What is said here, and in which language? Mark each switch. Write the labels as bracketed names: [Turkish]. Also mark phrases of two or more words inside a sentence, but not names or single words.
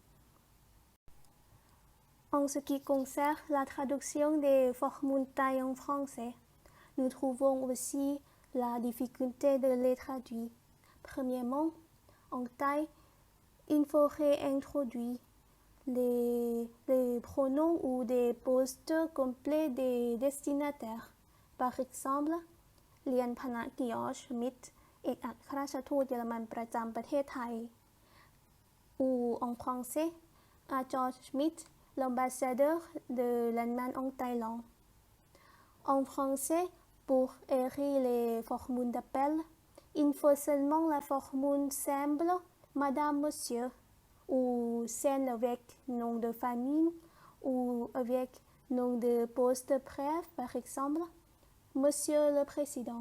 [French] En ce qui concerne la traduction des formules thaï en français, nous trouvons aussi la difficulté de les traduire. Premièrement, en thaï, il faudrait introduire les pronoms ou des postes complets des destinataires. Par exemple, [Thai] เรียนพนะกิออชมิตรเอกอัครราชทูตเยอรมันประจำประเทศไทย [French] ou en français, à George Schmidt, l'ambassadeur de l'Allemagne en Thaïlande. En français, pour écrire les formules d'appel, il faut seulement la formule simple Madame, Monsieur, ou celle avec nom de famille, ou avec nom de poste bref, par exemple, Monsieur le Président.